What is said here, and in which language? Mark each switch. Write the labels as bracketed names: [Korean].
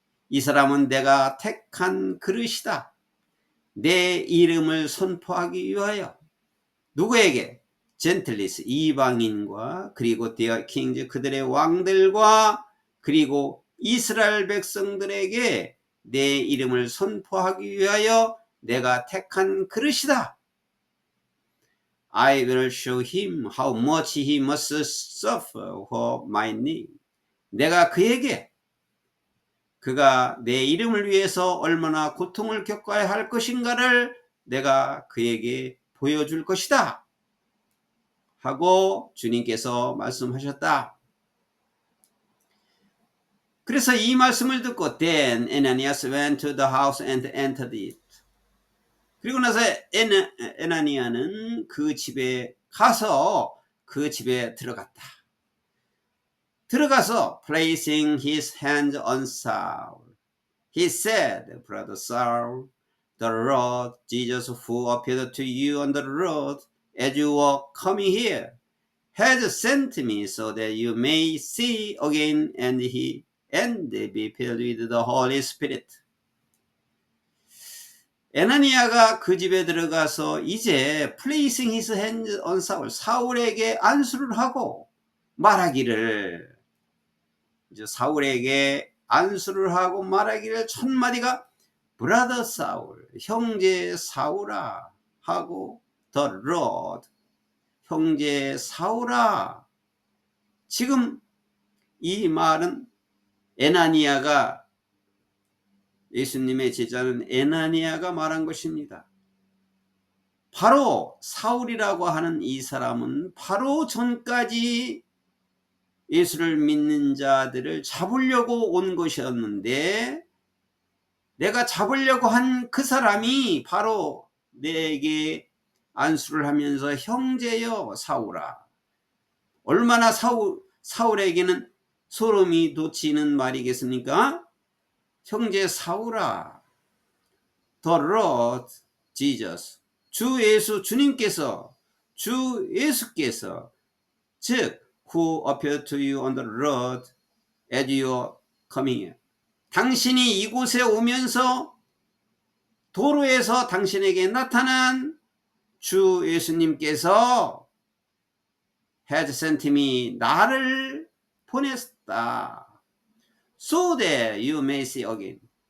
[Korean] 이 사람은 내가 택한 그릇이다. 내 이름을 선포하기 위하여. 누구에게? 젠틀리스, 이방인과, 그리고 [English] their kings, [Korean] 그들의 왕들과, 그리고 이스라엘 백성들에게 내 이름을 선포하기 위하여 내가 택한 그릇이다. [English] I will show him how much he must suffer for my name. [Korean] 내가 그에게 그가 내 이름을 위해서 얼마나 고통을 겪어야 할 것인가를 내가 그에게 보여줄 것이다. 하고 주님께서 말씀하셨다. 그래서 이 말씀을 듣고 [English] Then Ananias went to the house and entered it. [Korean] 그리고 나서 에나니아는 그 집에 가서 그 집에 들어갔다. 들어가서 [English] placing his hands on Saul, he said, Brother Saul, the Lord Jesus who appeared to you on the road as you were coming here has sent me so that you may see again and be filled with the Holy Spirit. [Korean] 에나니아가 그 집에 들어가서 이제 [English] placing his hands on Saul, [Korean] 사울에게 안수를 하고 말하기를, 이제 사울에게 안수를 하고 말하기를 첫 마디가 [English] Brother Saul, [Korean] 형제 사울아 하고 [English] The Lord, [Korean] 형제 사울아. 지금 이 말은 에나니아가, 예수님의 제자는 에나니아가 말한 것입니다. 바로 사울이라고 하는 이 사람은 바로 전까지 예수를 믿는 자들을 잡으려고 온 것이었는데, 내가 잡으려고 한 그 사람이 바로 내게 안수를 하면서 형제여 사울아. 얼마나 사울에게는 소름이 돋치는 말이겠습니까? 형제 사울아. [English] The Lord Jesus, [Korean] 주 예수, 주님께서, 주 예수께서, 즉 [English] who appeared to you on the road as you are coming here. [Korean] 당신이 이곳에 오면서 도로에서 당신에게 나타난 주 예수님께서 [English] has sent me, [Korean] 나를 보냈다. [English] So that you may see again.